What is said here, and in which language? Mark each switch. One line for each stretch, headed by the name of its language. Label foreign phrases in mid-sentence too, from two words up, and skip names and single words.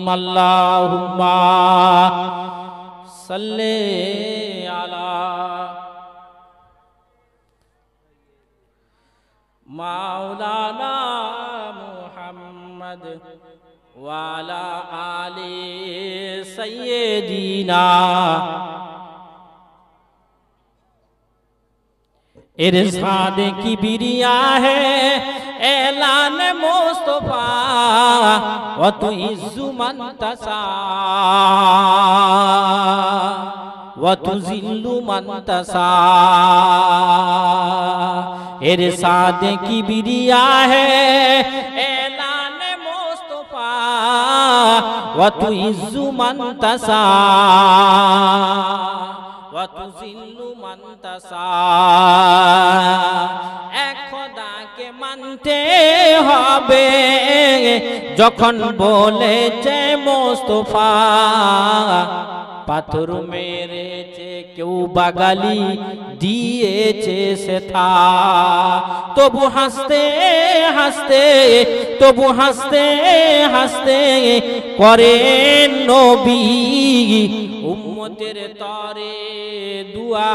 Arabic: اللهم صل على مولانا محمد وعلى آل سيدنا.
Urdu: ارشاد کبریا ہے اعلان مصطفیٰ
Arabic: وتعز من تشاء وتذل من تشاء व तु जिल्लु मन तसा।
Urdu: ارشاد کبریا ہے اعلان مصطفیٰ
Arabic: وتعز من تشاء وتذل من تشاء व तु जिल्लु मन तसा।
Bangla: এক খোদাকে মানতে হবে যখন বলেছে মোস্তফা। পাথর মেরেছে কেউ বাগালি দিয়েছে সেথা, তবু হাসতে হাসতে তবু হাসতে হাসতে করেন নবী উম্মতের তরে দুয়া।